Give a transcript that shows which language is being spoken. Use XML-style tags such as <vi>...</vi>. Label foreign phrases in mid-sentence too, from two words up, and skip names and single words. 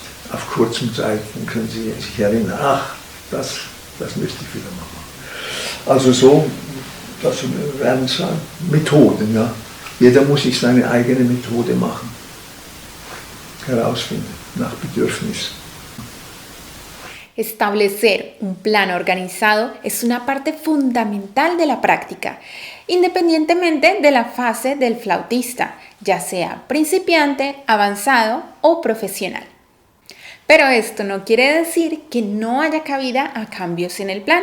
<de>Auf kurzen Zeit, dann können Sie sich erinnern, das müsste ich wieder machen. Also so, das werden Methoden, ja. Jeder muss sich seine eigene Methode machen, herausfinden, nach Bedürfnis.</de> <es>Establecer un plan organizado es una parte fundamental de la práctica, independientemente de la fase del flautista, ya sea principiante, avanzado o profesional. Pero esto no quiere decir que no haya cabida a cambios en el plan.</es>